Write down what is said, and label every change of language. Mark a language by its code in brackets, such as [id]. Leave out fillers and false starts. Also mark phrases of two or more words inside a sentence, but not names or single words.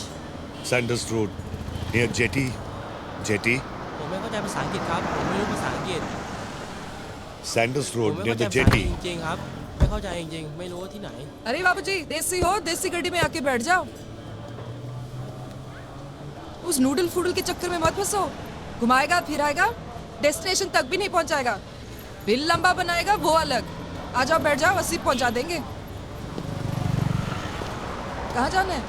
[en] Sanders Road, near Jetty. Jetty? [th] ผมไม่เข้าใจภาษาอังกฤษครับ ผมไม่รู้ภาษาอังกฤษ [en] Sanders [th] ผม [en] Road, [th] ไม่ [en] near [th] เข้าใจ [en] the [th] ภาษาอังกฤษ [en] Jetty. [th] จริงๆครับ ไม่เข้าใจจริงๆ ไม่รู้ว่าที่ไหน [hi] अरे बाबूजी, देसी हो, देसी गड्डी में आके बैठ जाओ। उस नूडल फूडल के चक्कर में मत फंसो। घुमाएगा फिराएगा, डेस्टिनेशन तक भी नहीं पहुंचाएगा। बिल लंबा बनाएगा वो अलग। आ जाओ बैठ जाओ, 80 पहुंचा देंगे। कहाँ जाना है?